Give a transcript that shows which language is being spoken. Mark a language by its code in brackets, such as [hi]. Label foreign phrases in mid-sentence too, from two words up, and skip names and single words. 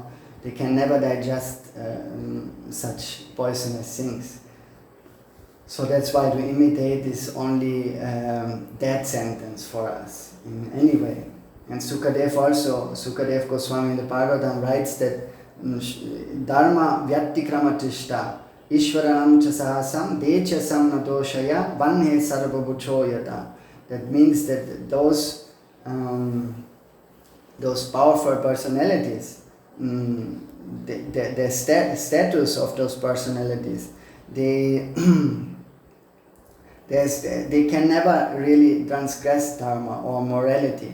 [en] They can never digest such poisonous things. So that's why to imitate is only death sentence for us in any way. And Sukadev Goswami in the Bhagavatam writes that [sa] धर्मव्यतिक्रमो दृष्ट ईश्वराणां च साहसम् तेजीयसां न दोषाय वह्नेः सर्वभुजो यथा. [en] That means that those powerful personalities, the status of those personalities, they can never really transgress dharma or morality.